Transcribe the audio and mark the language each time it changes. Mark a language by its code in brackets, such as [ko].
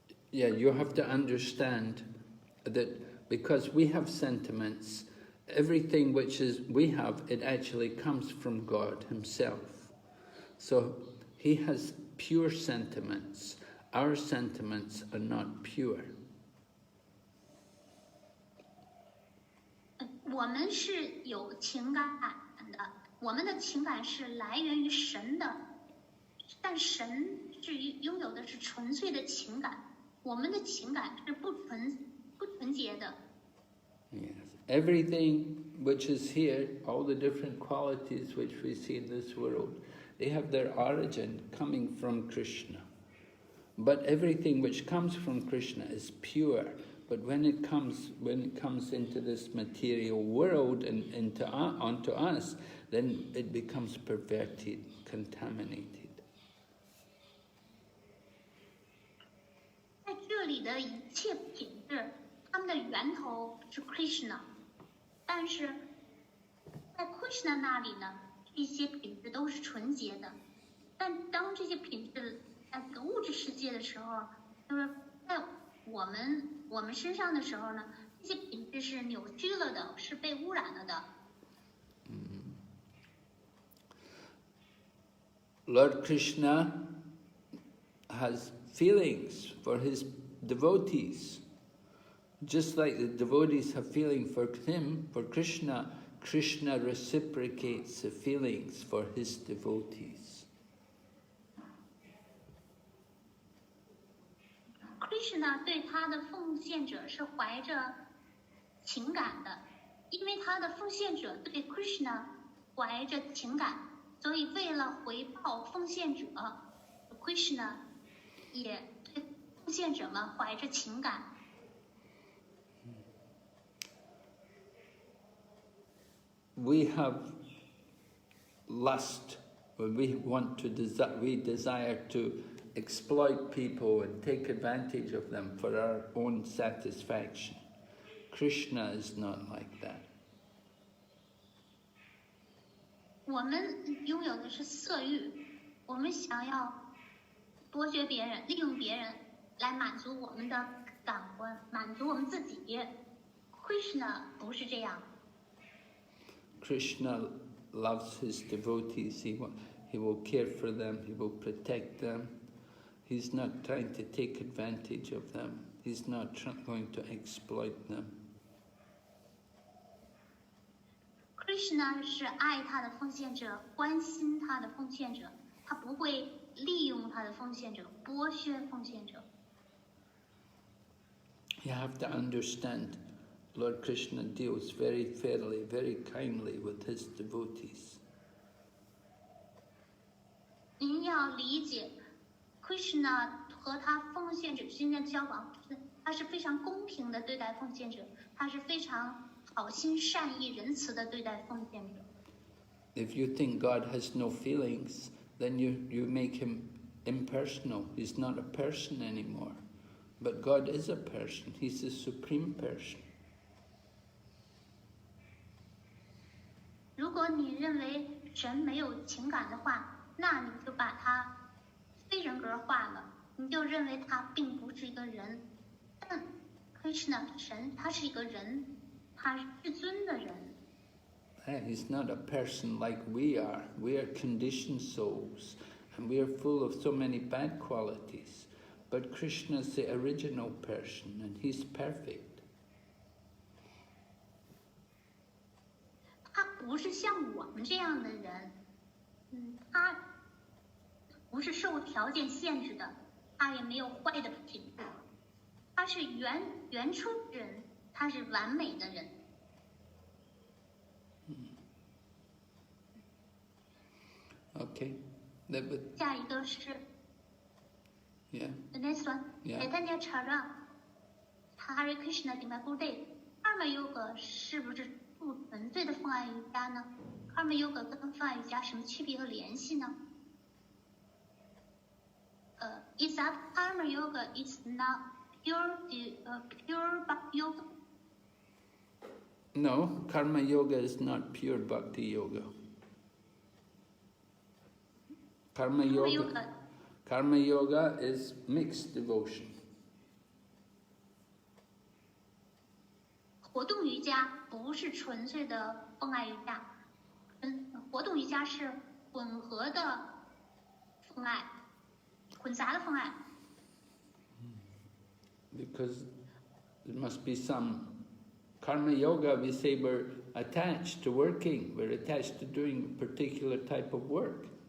[en] Yeah, you have to understand that because we have sentiments, everything which we have, it actually comes from God himself. So he has pure sentiments. Our sentiments are not pure. [zh] 我们是有情感的，我们的情感是来源于神的，但神是拥有的是纯粹的情感，我们的情感是不纯洁的。 [en] Yes. Everything which is here, all the different qualities which we see in this world, they have their origin coming from Krishna. But everything which comes from Krishna is pure. But when it comes into this material world and onto us, then it becomes perverted, contaminated. [zh] 在这里的一切品质，它们的源头是 Krishna， 但是在 Krishna 那里呢，这些品质都是纯洁的。但当这些品质在这个物质世界的时候，就是在我们身上的时候呢，这些品质是扭曲了的，是被污染了的。 [en] Lord Krishna has feelings for his devotees. Just like the devotees have feeling for him, for Krishna, Krishna reciprocates the feelings for his devotees. [zh] Krishna 对他的奉献者是怀着情感的，因为他的奉献者对 Krishna 怀着情感，所以为了回报奉献者 ，Krishna 也对奉献者们怀着情感。 [en] We have lust when we want to we desire to exploit people and take advantage of them for our own satisfaction. Krishna is not like that. [zh] 我们拥有的是色欲，我们想要夺取别人，利用别人来满足我们的感官，满足我们自己。 Krishna 不是这样。 [en] Krishna loves his devotees. He will care for them. He will protect them. He's not trying to take advantage of them. He's not going to exploit them. [zh] Krishna 是爱他的奉献者，关心他的奉献者，他不会利用他的奉献者，剥削奉献者。 [en] You have to understand, Lord Krishna deals very fairly, very kindly with his devotees. [zh] 您要理解 ，Krishna 和他奉献者之间的交往，他是非常公平的对待奉献者，他是非常好心善意、仁慈的对待奉献者。 [en] If you think God has no feelings, then you make him impersonal. He's not a person anymore. But God is a person. He's the supreme person. [zh] 如果你认为神没有情感的话，那你就把他非人格化了，你就认为他并不是一个人。但 Krishna 神他是一个人，他是至尊的人。 [en] He's not a person like we are. We are conditioned souls, and we are full of so many bad qualities. But Krishna is the original person, and he's perfect. [zh] 他不是像我们这样的人，他不是受条件限制的，他也没有坏的品质，他是原初人，他是完美的人。 [en] Okay. [zh] 下一个是 [en] Yeah. the next one. Yeah. Chaitanya Chara, Hare Krishna Dimapur Day. [zh] Karma Yoga 是不是不纯粹的奉爱瑜伽呢 ？Karma Yoga 跟奉爱瑜伽什么区别和联系呢？ [en] Is that Karma Yoga is not pure Bhakti Yoga? No, Karma Yoga is not pure Bhakti Yoga. Karma Yoga is mixed devotion. [zh] 活动瑜伽不是纯粹的奉爱瑜伽，活动瑜伽是混合的奉爱，混杂的奉爱。 [en] Because there must be some Karma Yoga, we say we're attached to working, we're attached to doing a particular type of work.